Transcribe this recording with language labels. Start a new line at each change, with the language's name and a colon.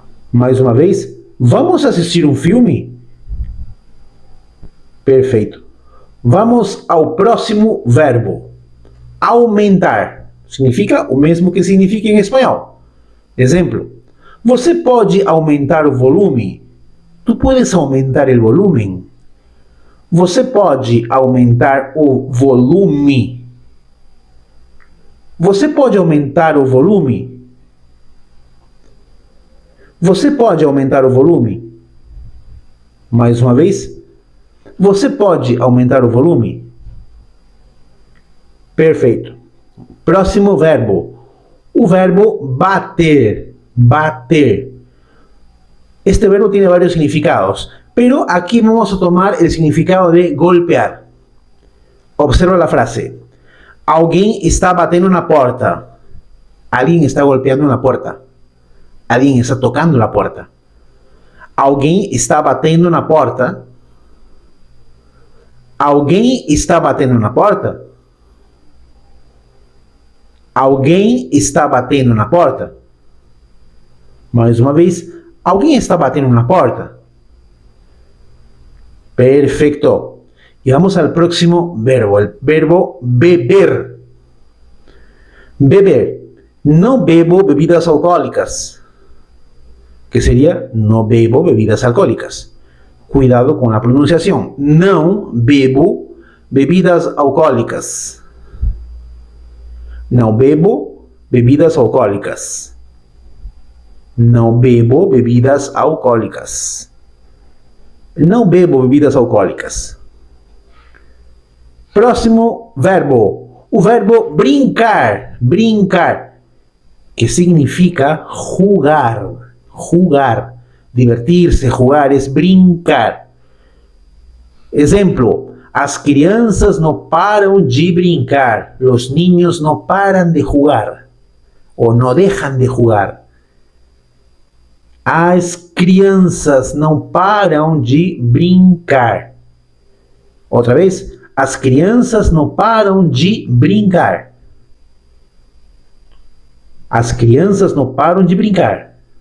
Portuguese: Mais uma vez, vamos assistir um filme? Perfeito. Vamos ao próximo verbo. Aumentar. Significa o mesmo que significa em espanhol. Exemplo. Você pode aumentar o volume?
Spanish: Tu puedes aumentar o volume.
Portuguese: Você pode aumentar o volume. Você pode aumentar o volume? Você pode aumentar o volume? Mais uma vez. Você pode aumentar o volume? Perfeito. Próximo verbo. O verbo bater. Bater.
Spanish: Este verbo tiene varios significados, pero aquí vamos a tomar el significado de golpear. Observa la frase.
Portuguese: Alguém está batendo na porta. Alguém está golpeando na porta. Alguém está tocando na porta. Alguém está batendo na porta. Alguém está batendo na porta? Alguém está batendo na porta? Mais uma vez, alguém está batendo na porta?
Spanish: Perfecto. Y vamos al próximo verbo, el verbo beber. Beber. No bebo bebidas alcohólicas. Que sería no bebo bebidas alcohólicas. Cuidado con la pronunciación.
Portuguese: Não bebo bebidas alcohólicas. Não bebo bebidas alcohólicas. Não bebo bebidas alcohólicas. Não bebo bebidas alcohólicas. Próximo verbo. O verbo brincar. Brincar. Que significa jugar. Jugar.
Spanish: Divertir-se, jugar, es brincar.
Portuguese: Exemplo, as crianças não param de brincar.
Spanish: Los niños no paran de jugar. O no dejan de jugar.
Portuguese: As crianças não param de brincar. Outra vez, as crianças não param de brincar. As crianças não param de brincar.